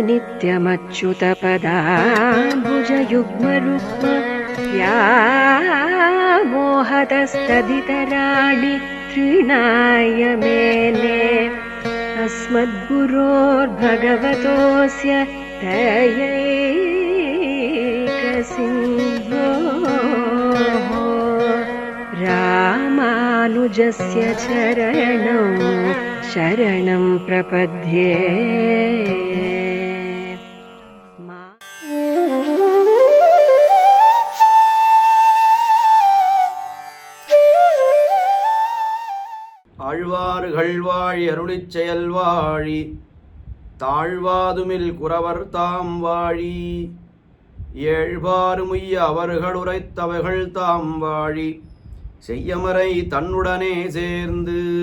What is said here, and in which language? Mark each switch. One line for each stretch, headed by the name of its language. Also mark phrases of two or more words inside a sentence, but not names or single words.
Sanskrit: नित्यमच्युतपदाम्बुजयुग्मरुक्म व्यामोहतस्तदितराणि तृणाय मेने अस्मद्गुरोर्भगवतोऽस्य दयैकसिन्धोः रामानुजस्य चरणौ शरणं प्रपद्ये।
Tamil: ஆழ்வார்கள் வாழி அருளிச் செயல் வாழி தாழ்வாதுமில் குறவர் தாம் வாழி ஏழ்வாறுமுய்ய அவர்கள் உரைத்தவைகள் தாம் வாழி செய்யமறை தன்னுடனே சேர்ந்து